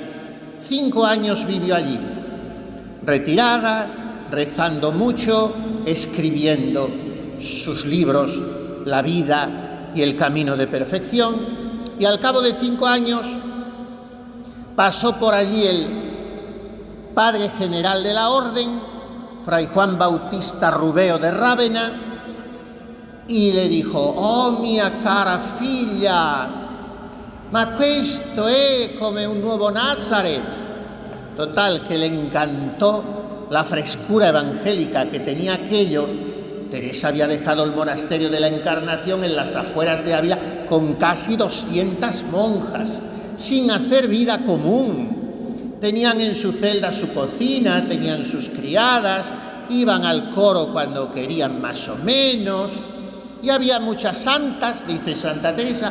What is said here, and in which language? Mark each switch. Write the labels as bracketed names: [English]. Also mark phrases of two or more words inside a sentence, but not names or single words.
[Spanish] 5 años vivió allí, retirada, rezando mucho, escribiendo sus libros, La vida y el camino de perfección, y al cabo de 5 años pasó por allí el padre general de la orden, Fray Juan Bautista Rubeo de Rávena, y le dijo: [Italian] «Oh mia cara figlia, ma questo è come un nuovo Nazareth». [Spanish] Total, que le encantó la frescura evangélica que tenía aquello. Teresa había dejado el monasterio de la Encarnación en las afueras de Ávila con casi 200 monjas, sin hacer vida común. Tenían en su celda su cocina, tenían sus criadas, iban al coro cuando querían más o menos, y había muchas santas, dice Santa Teresa.